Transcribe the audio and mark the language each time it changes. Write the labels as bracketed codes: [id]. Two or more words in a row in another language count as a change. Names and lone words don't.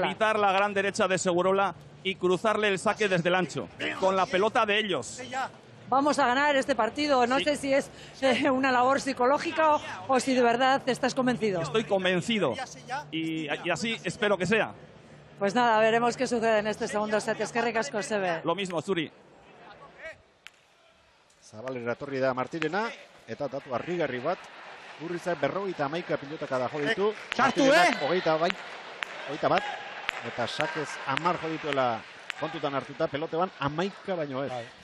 [es] Evitar la gran derecha de Segurola y cruzarle el saque desde el ancho, con la pelota de ellos. Vamos a ganar este partido. No sé si es una labor psicológica o si de verdad estás convencido. Estoy convencido y así espero que sea. Pues nada, veremos qué sucede en este segundo set. [eu] Eskerrik asko, Sebe. [es] Lo mismo, [eu] Zuri. Zabalera etorri da Martirena, eta datu harrigarri bat. Urrizak 51 pilotaka da jo ditu. Sartu, Hogeita bat. Eta sakez 10 jo dituela kontutan hartuta, peloteban 11 baino ez.